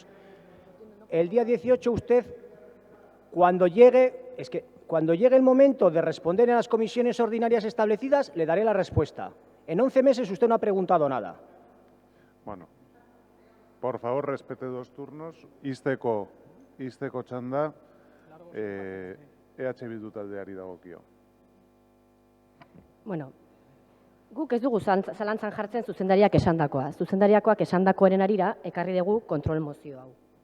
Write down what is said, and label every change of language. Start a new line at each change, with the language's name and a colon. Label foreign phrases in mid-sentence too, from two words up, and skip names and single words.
Spanish: El día 18 usted, cuando llegue el momento de responder en las comisiones ordinarias establecidas, le daré la respuesta. En 11 meses usted no ha preguntado nada. Bueno, por favor, respete 2 turnos.
Basque: Izteko txanda, EH Bildu taldeari dagokio. Bueno, guk ez dugu zalantzan jartzen zuzendariak esandakoa. Zuzendariakoak esandakoaren arira ekarri dugu kontrol mozio hau.